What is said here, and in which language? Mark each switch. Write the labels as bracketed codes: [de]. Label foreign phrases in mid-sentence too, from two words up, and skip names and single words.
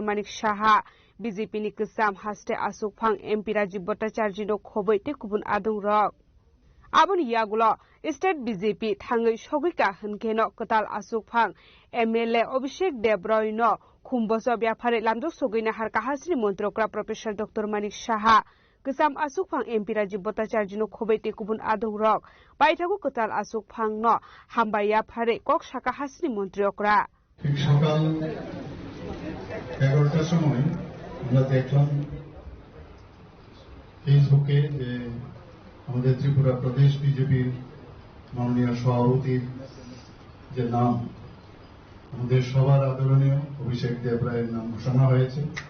[trp] Manik Saha BJP ni kesam haste Asuk Phang MP Rajib Bhattacharya no khoboi te kubun adong rok Aboni yagulo State BJP thangai sogoi ka hunke no ketal Asuk Phang MLA Abhishek Debroi no khumboso byapare lamjak sogoi nahar ka hasri montrokra Professor Dr. Manik Saha kesam Asuk Phang MP Rajib Bhattacharya no khoboi te kubun adong rok baithagu ketal Asuk Phang no hambaya phare kok saka hasri montriokra [bn] ঠিক সকাল 11টার সময় আমরা দেখলাম ফেসবুকে যে আমাদের ত্রিপুরা প্রদেশ বিজেপির মাননীয় সভাপতির যে নাম আমাদের সবার আদরণীয় অভিষেক দেবরায়ের নাম ঘোষণা হয়েছে